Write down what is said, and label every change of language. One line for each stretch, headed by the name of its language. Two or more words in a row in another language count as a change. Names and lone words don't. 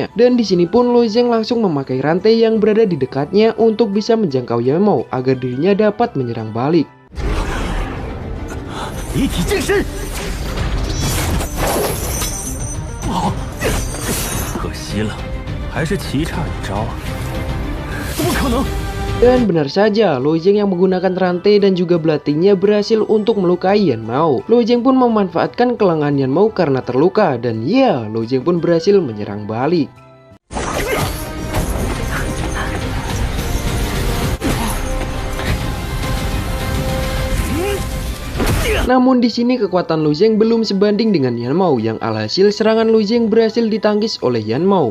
Indonesian: Dan di sini pun Lou Zheng langsung memakai rantai yang berada di dekatnya untuk bisa menjangkau Yan Mao agar dirinya dapat menyerang balik.
Chinese: 离体净身。不好，可惜了，还是棋差一招啊！怎么可能？
Indonesian: Dan benar saja, Lu Zheng yang menggunakan rantai dan juga belatinya berhasil untuk melukai Yan Mao. Lu Zheng pun memanfaatkan kelengahan Yan Mao karena terluka dan ya, Lu Zheng pun berhasil menyerang balik. Namun di sini kekuatan Lu Zheng belum sebanding dengan Yan Mao yang alhasil serangan Lu Zheng berhasil ditangkis oleh Yan Mao.